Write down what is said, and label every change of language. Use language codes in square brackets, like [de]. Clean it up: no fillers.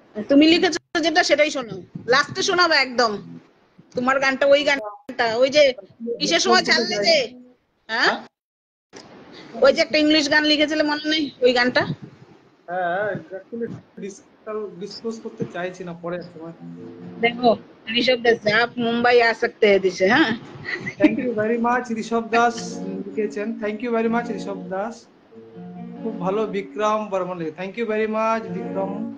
[bn] তুমি লিখেছো যেটা সেটাই শোনাও, লাস্টে শোনাবে একদম তোমার গানটা, ওই গানটা, ওই যে কিসের সময় ছাড়লে যে, হ্যাঁ হ্যাঁ ওই যে একটা ইংলিশ গান লিখেছিলে মনে নেই ওই গানটা? হ্যাঁ, অ্যাকচুয়ালি ডিসক্লোজ করতে চাইছি না, পরে এক সময়। [hi] देखो ऋषभ दस आप मुंबई आ सकते हैं दिसे, हाँ। [bn] Thank you very much Rishabh Das লিখেছেন, thank you very much Rishabh Das. খুব ভালো বিক্রম বর্মন লিখে, thank you very much Vikram.